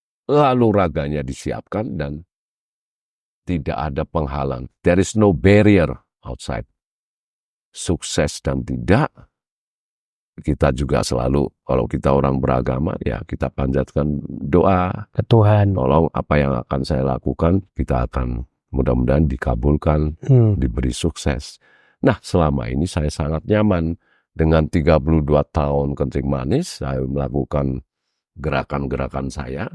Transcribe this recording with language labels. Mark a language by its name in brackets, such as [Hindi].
[Indonesian] Lalu raganya disiapkan dan tidak ada penghalang. [English] There is no barrier outside. [Indonesian] Sukses dan tidak, kita juga selalu, kalau kita orang beragama, ya kita panjatkan doa ke Tuhan. Tolong apa yang akan saya lakukan, kita akan mudah-mudahan dikabulkan, diberi sukses. Nah, selama ini saya sangat nyaman dengan 32 tahun kencing manis, saya melakukan gerakan-gerakan saya.